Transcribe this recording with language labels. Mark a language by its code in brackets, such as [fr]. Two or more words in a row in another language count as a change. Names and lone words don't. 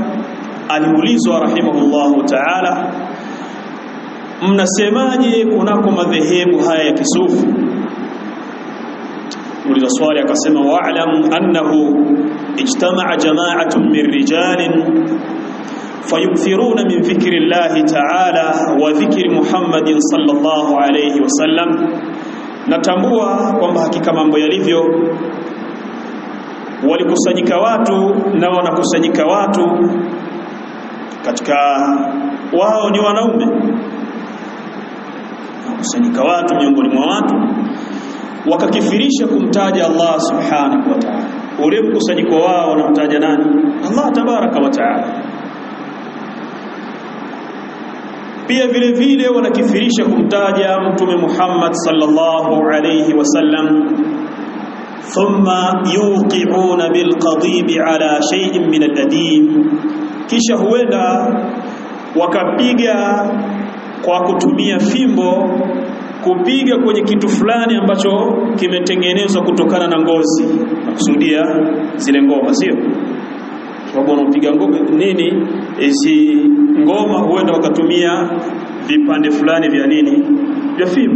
[sw] Aliulizwa [ar] رحمه الله تعالى, [sw] mnasemaje kunako madhehebu haya ya kisufi? Uliza swali akasema [ar] واعلم أنه اجتمع جماعة من رجال فيكثرون من ذكر الله تعالى وذكر محمد صلى الله عليه وسلم. [sw] Natambua kwamba hakika mambo yalivyo, walikusanyika watu na wanakusanyika watu, katika wao ni wanaume, kusanyika watu miongoni mwa watu wakakifirisha kumtaja Allah [ar] سبحانه وتعالى. [sw] Ule mkusanyiko wao wanamtaja nani? Allah [ar] تبارك وتعالى. [sw] Pia vile vile wanakifirisha kumtaja Mtume Muhammad [ar] صلى الله عليه وسلم. ثم يوقعون بالقضيب على شيء من الأديم, [sw] kisha huenda wakapiga kwa kutumia fimbo, kupiga kwenye kitu fulani ambacho kimetengenezwa kutokana na ngozi, nakusudia zile ngoma, sio sababu wanapiga ngoma nini, hizi ngoma huenda wakatumia vipande fulani vya nini, vya fimbo.